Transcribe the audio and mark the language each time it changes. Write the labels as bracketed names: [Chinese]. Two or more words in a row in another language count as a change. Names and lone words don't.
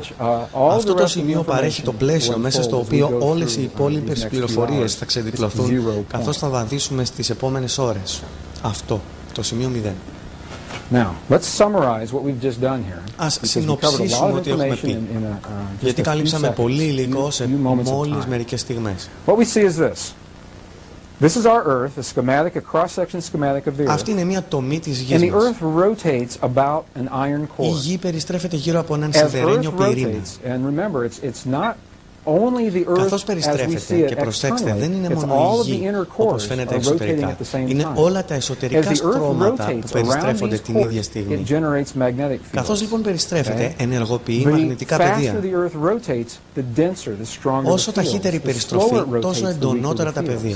[Greek] Αυτό το σημείο παρέχει το πλαίσιο μέσα στο οποίο όλες οι υπόλοιπες πληροφορίες θα ξεδιπλωθούν καθώς θα βαδίσουμε στις επόμενες ώρες. Αυτό, το σημείο 0. Ας συνοψίσουμε ό,τι έχουμε πει, γιατί καλύψαμε πολύ υλικό σε μόλις μερικές στιγμές. [English] This is our Earth, a schematic, a cross-section schematic of the Earth. [Greek] Αυτή είναι μια τομή της γης μας. [English] And the Earth rotates about an iron core. [Greek] Η γη περιστρέφεται γύρω από έναν σιδερένιο πυρήνα. [English] And remember, it's not only the Earth [Greek] καθώς περιστρέφεται, και προσέξτε, δεν είναι μόνο η γη όπως φαίνεται εξωτερικά. Είναι όλα τα εσωτερικά στρώματα που περιστρέφονται την ίδια στιγμή. Καθώς λοιπόν περιστρέφεται, ενεργοποιεί μαγνητικά πεδία. Όσο ταχύτερη η περιστροφή, τόσο εντονότερα τα πεδία.